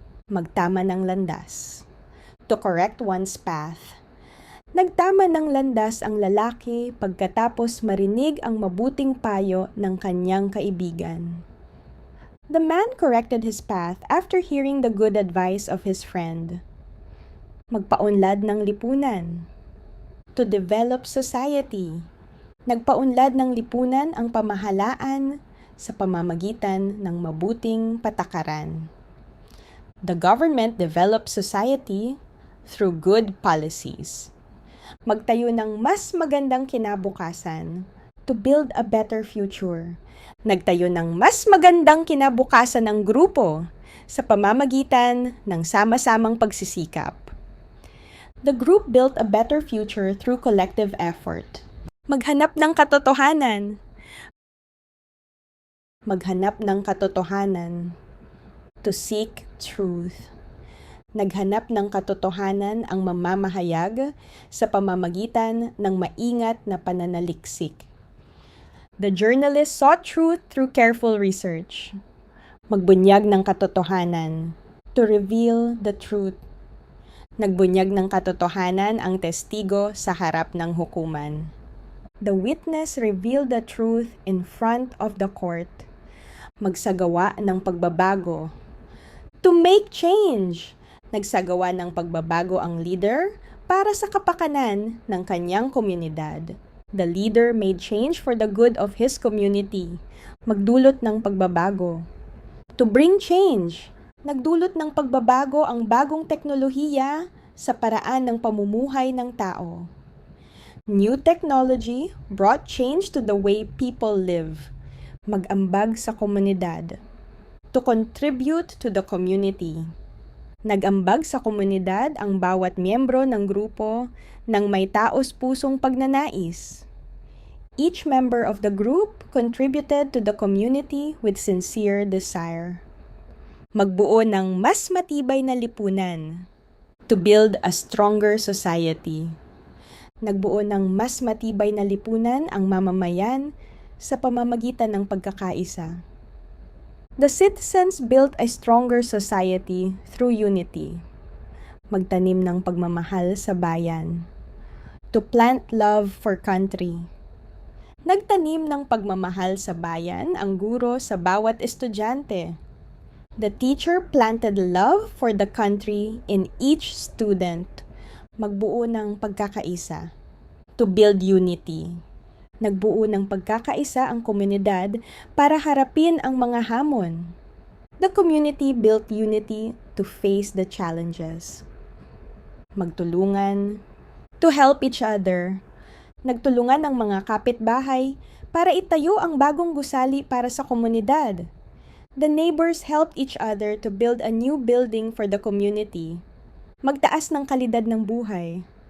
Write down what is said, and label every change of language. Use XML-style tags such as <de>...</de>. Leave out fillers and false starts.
<tl>Magtama ng landas.</tl> <en>To correct one's path.</en> <tl>Nagtama ng landas ang lalaki pagkatapos marinig ang mabuting payo ng kanyang kaibigan.</tl> <en>The man corrected his path after hearing the good advice of his friend.</en> <tl>Magpaunlad ng lipunan.</tl> <en>To develop society.</en> <tl>Nagpaunlad ng lipunan ang pamahalaan sa pamamagitan ng mabuting patakaran.</tl> <en>The government developed society through good policies.</en> <tl>Magtayo ng mas magandang kinabukasan.</tl> <en>To build a better future.</en> <tl>Nagtayo ng mas magandang kinabukasan ng grupo sa pamamagitan ng sama-samang pagsisikap.</tl> <en>The group built a better future through collective effort.</en> <tl>Maghanap ng katotohanan. Maghanap ng katotohanan.</tl> <en>To seek truth.</en> <tl>Naghanap ng katotohanan ang mamamahayag sa pamamagitan ng maingat na pananaliksik.</tl> <en>The journalist sought truth through careful research.</en> <tl>Magbunyag ng katotohanan.</tl> <en>To reveal the truth.</en> <tl>Nagbunyag ng katotohanan ang testigo sa harap ng hukuman.</tl> <en>The witness revealed the truth in front of the court.</en> <tl>Magsagawa ng pagbabago.</tl> <en>To make change.</en> <tl>Nagsagawa ng pagbabago ang leader para sa kapakanan ng kanyang komunidad.</tl> <en>The leader made change for the good of his community.</en> <tl>Magdulot ng pagbabago.</tl> <en>To bring change.</en> <tl>Nagdulot ng pagbabago ang bagong teknolohiya sa paraan ng pamumuhay ng tao.</tl> <en>New technology brought change to the way people live.</en> <tl>Mag-ambag sa komunidad.</tl> <en>To contribute to the community.</en> <tl>Nag-ambag sa komunidad ang bawat miyembro ng grupo ng may taos-pusong pagnanais.</tl> <en>Each member of the group contributed to the community with sincere desire.</en> <tl>Magbuo ng mas matibay na lipunan.</tl> <en>To build a stronger society.</en> <tl>Nagbuo ng mas matibay na lipunan ang mamamayan sa pamamagitan ng pagkakaisa.</tl> <en>The citizens built a stronger society through unity.</en> <tl>Magtanim ng pagmamahal sa bayan.</tl> <en>To plant love for country.</en> <tl>Nagtanim ng pagmamahal sa bayan ang guro sa bawat estudyante.</tl> <en>The teacher planted love for the country in each student.</en> <tl>Magbuo ng pagkakaisa.</tl> <en>To build unity.</en> <tl>Nagbuo ng pagkakaisa ang komunidad para harapin ang mga hamon.</tl> <en>The community built unity to face the challenges.</en> <tl>Magtulungan,</tl> <en>to help each other.</en> <tl>Nagtulungan ang mga kapitbahay para itayo ang bagong gusali para sa komunidad.</tl> <en>The neighbors helped each other to build a new building for the community.</en> <tl>Magtaas ng kalidad ng buhay.</tl>